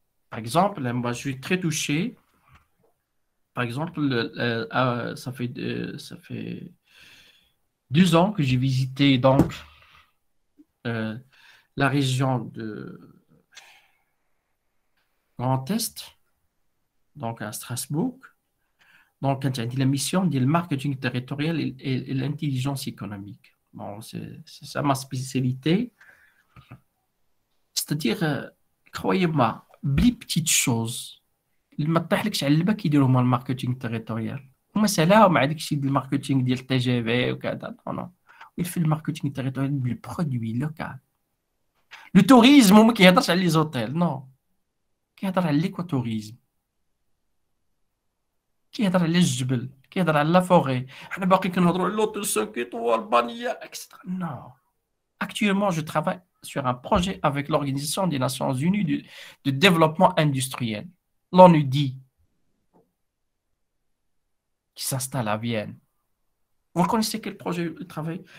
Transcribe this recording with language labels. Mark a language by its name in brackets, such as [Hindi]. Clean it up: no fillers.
[French] Par exemple, moi je suis très touché. Par exemple, ça fait 2 ans que j'ai visité donc la région de Grand Est, donc à Strasbourg. Donc, quand il y a la mission du marketing territorial et l'intelligence économique. Bon, c'est ça ma spécialité. C'est-à-dire, croyez-moi, [Arabic] بلي [French] petites choses [Arabic] اللي ما طيحلكش على البا كيديروا هما الماركتينغ تيريتوريال. هما سالاو مع داك الشيء ديال الماركتينغ ديال تي جي في وكذا. نو في الماركتينغ تيريتوريال بالبرودوي لوكال. لو توريزم ما كيهضرش على لي زوتيل، نو كيهضر على ليكوتوريزم، كيهضر على الجبل، كيهضر على لا فوري. حنا باقي كنهضروا على لوتيل [French] 5 étoiles [Arabic] بانيا اكسترا. نو [French] actuellement je travaille sur un projet avec l'Organisation des Nations Unies de développement industriel, l'ONUDI, qui s'installe à Vienne. Vous connaissez quel projet de travail?